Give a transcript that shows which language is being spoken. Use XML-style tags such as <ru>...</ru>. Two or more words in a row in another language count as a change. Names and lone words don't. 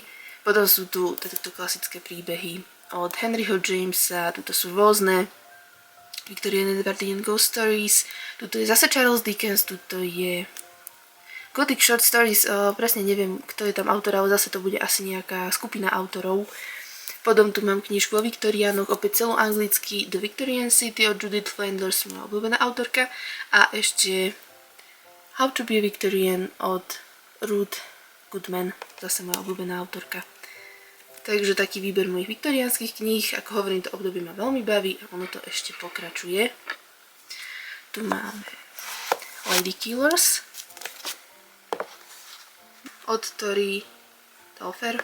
<sk>Potom sú tu tieto klasické príbehy od Henryho Jamesa, tuto sú rôzne</sk> <en>Victorian and Edwardian Ghost Stories,</en> <sk>tuto je zase Charles Dickens, tuto je</sk> <en>Gothic Short Stories,</en> <sk>presne neviem, kto je tam autor, ale zase to bude asi nejaká skupina autorov. Potom tu mám knižku o Viktoriánoch, opäť celú anglicky,</sk> <en>The Victorian City</en> <sk>od Judith Flanders, moja obľúbená autorka. A ešte</sk> <en>How to be a Victorian</en> <sk>od Ruth Goodman, zase moja obľúbená autorka. Takže taký výber mojich viktoriánskych kníh, ako hovorím, to obdobie ma veľmi baví a ono to ešte pokračuje. Tu máme</sk> <en>Lady Killers</en> <sk>od Tori Telfer.</sk>